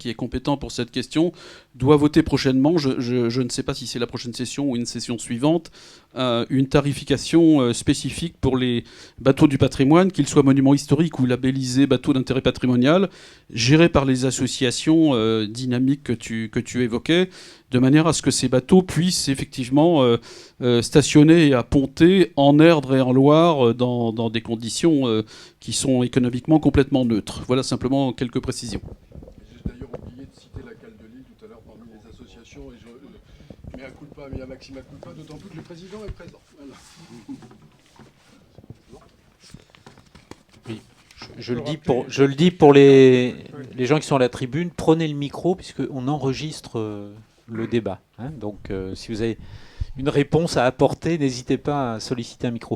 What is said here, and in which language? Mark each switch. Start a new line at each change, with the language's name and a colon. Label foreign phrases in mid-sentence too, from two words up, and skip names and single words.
French: est compétent pour cette question doit voter prochainement, je ne sais pas si c'est la prochaine session ou une session suivante, une tarification spécifique pour les bateaux du patrimoine, qu'ils soient monuments historiques ou labellisés bateaux d'intérêt patrimonial, gérés par les associations dynamiques que tu évoquais, de manière à ce que ces bateaux puissent effectivement stationner à Pontet, en Erdre et en Loire, dans des conditions qui sont économiquement complètement neutres. Voilà simplement quelques précisions. J'ai d'ailleurs oublié de citer la cale de Lille tout à l'heure parmi les associations,
Latin: et mea culpa, mea maxima culpa,
French: d'autant plus que le président est présent. Voilà. Oui. Je le dis pour les gens qui sont à la tribune, prenez le micro puisqu'on enregistre le débat. Hein. Donc si vous avez une réponse à apporter, n'hésitez pas à solliciter un micro.